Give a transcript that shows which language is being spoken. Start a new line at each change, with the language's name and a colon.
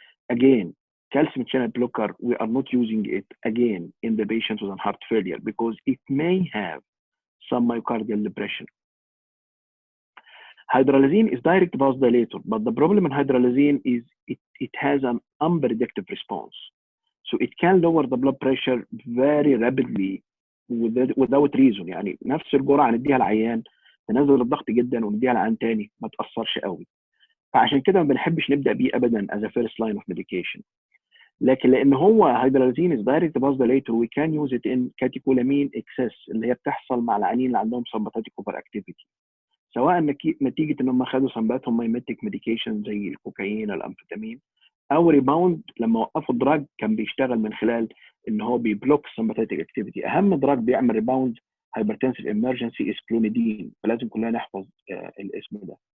English: Again, calcium channel blocker, we are not using it again in the patients with heart failure because it may have some myocardial depression. Hydralazine is direct vasodilator, but the problem in hydralazine is it has an unpredictable response. So it can lower the blood pressure very rapidly without reason.
Arabic: يعني نفس الجرعه نديها العيان تنزل الضغط جدا ونديها العيان تاني ما تاثرش قوي. فعشان كده ما بنحبش نبدا بيه ابدا
English: as a first line of medication.
Arabic: لكن لان هو
English: hydralazine is direct vasodilator we can use it in catecholamine excess
Arabic: اللي هي بتحصل مع العيانين اللي عندهم
English: sympathetic overactivity.
Arabic: سواء نتيجه ان هم خدوا
English: sympathomimetic medication
Arabic: زي الكوكايين الامفيتامين او ريباوند لما وقفوا الدراج كان بيشتغل من خلال ان هو بيبلوك
English: السمباتيك اكتيفيتي.
Arabic: اهم دراج بيعمل
English: rebound hypertensive emergency
Arabic: اسكلونيدين، فلازم كلنا نحفظ الاسم ده.